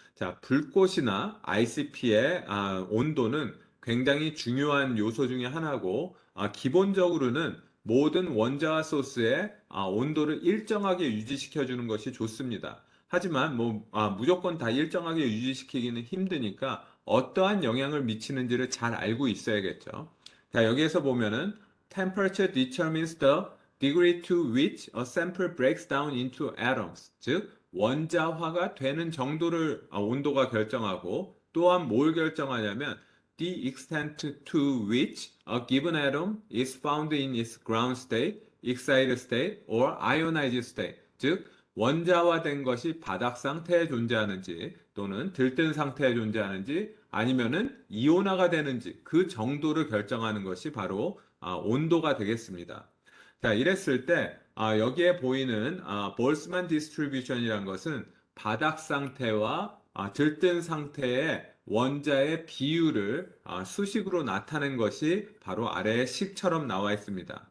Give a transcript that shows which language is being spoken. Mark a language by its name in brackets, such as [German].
[Korean] 자, 불꽃이나 ICP의 온도는 굉장히 중요한 요소 중에 하나고 기본적으로는 모든 원자와 소스의 온도를 일정하게 유지시켜 주는 것이 좋습니다. 하지만 무조건 다 일정하게 유지시키기는 힘드니까 어떠한 영향을 미치는지를 잘 알고 있어야겠죠. 자, 여기에서 보면은 [English] Temperature determines the degree to which a sample breaks down into atoms. [Korean] 즉, 원자화가 되는 정도를 온도가 결정하고 또한 뭘 결정하냐면 [English] the extent to which a given atom is found in its ground state, excited state, or ionized state. [Korean] 즉, 원자화된 것이 바닥 상태에 존재하는지 또는 들뜬 상태에 존재하는지 아니면은 이온화가 되는지 그 정도를 결정하는 것이 바로 온도가 되겠습니다. 자, 이랬을 때 여기에 보이는 볼스만 디스트리뷰션이란 것은 바닥 상태와 들뜬 상태의 원자의 비율을 수식으로 나타낸 것이 바로 아래에 식처럼 나와 있습니다.